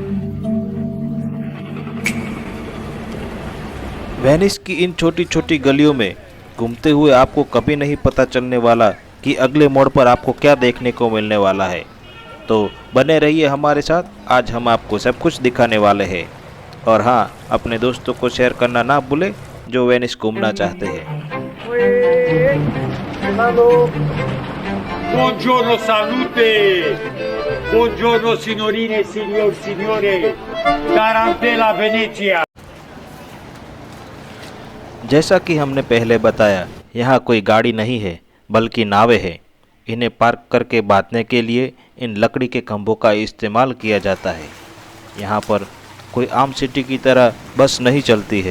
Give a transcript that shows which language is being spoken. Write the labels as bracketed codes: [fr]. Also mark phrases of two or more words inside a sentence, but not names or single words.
[hi] वेनिस की इन छोटी छोटी गलियों में घूमते हुए आपको कभी नहीं पता चलने वाला कि अगले मोड़ पर आपको क्या देखने को मिलने वाला है। तो बने रहिए हमारे साथ, आज हम आपको सब कुछ दिखाने वाले हैं। और हाँ, अपने दोस्तों को शेयर करना ना भूले जो वेनिस घूमना चाहते हैं। [it] Buongiorno salute, buongiorno signorine e signore, Tarantella Venezia। [hi] जैसा कि हमने पहले बताया, यहाँ कोई गाड़ी नहीं है बल्कि नावें हैं। इन्हें पार्क करके बांधने के लिए इन लकड़ी के खंभों का इस्तेमाल किया जाता है। यहाँ पर कोई आम सिटी की तरह बस नहीं चलती है।